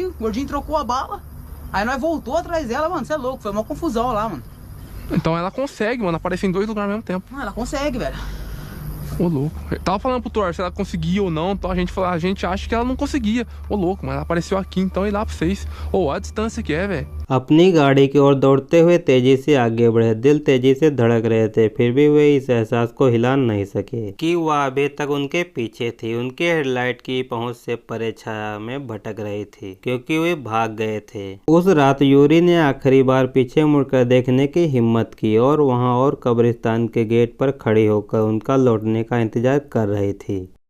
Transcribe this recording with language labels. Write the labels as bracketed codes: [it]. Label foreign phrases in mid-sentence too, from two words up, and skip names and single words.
[pt] O gordinho trocou a bala. Aí nós voltou atrás dela, mano. Você é louco. Foi uma confusão lá, mano. Então ela consegue, mano, aparecer em 2 lugares ao mesmo tempo. Ela consegue, velho. Ô, louco. Eu tava falando pro Thor se ela conseguia ou não. Então a gente acha que ela não conseguia. Ô, louco, mas ela apareceu aqui, então ir lá pra vocês. Ô, a distância que é, velho. [hi] अपनी गाड़ी की ओर दौड़ते हुए तेजी से आगे बढ़े। दिल तेजी से धड़क रहे थे, फिर भी वे इस एहसास को हिला नहीं सके कि वह अभी तक उनके पीछे थी। उनके हेडलाइट की पहुंच से परे छाया में भटक रही थी क्योंकि वे भाग गए थे। उस रात यूरी ने आखिरी बार पीछे मुड़कर देखने की हिम्मत की और वहां और कब्रिस्तान के गेट पर खड़ी होकर उनका लौटने का इंतजार कर रही थी।